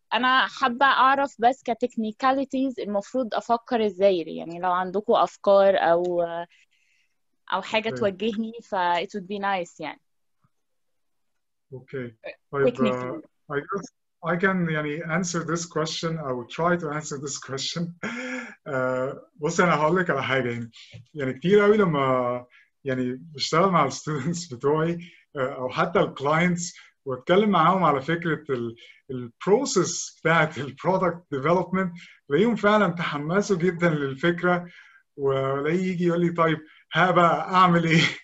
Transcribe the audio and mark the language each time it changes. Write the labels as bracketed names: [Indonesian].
[Arabic] انا حابه اعرف بس كتكنيكاليتيز المفروض افكر ازاي، يعني لو عندكم افكار او حاجه توجهني ف [English] it would be nice [Arabic] يعني. [English] Okay. [Arabic] طيب [English] I guess I can يعني answer this question أو try to answer this question. [Arabic] بص أنا هقول لك على حاجة يعني كتير قوي لما يعني بشتغل مع الستودنتس بتوعي أو حتى الكلاينتس واتكلم معاهم على فكرة البروسيس بتاعت البرودكت ديفلوبمنت، تلاقيهم فعلا تحمسوا جدا للفكرة، ولاقيه يجي يقول لي طيب ها بقى أعمل إيه؟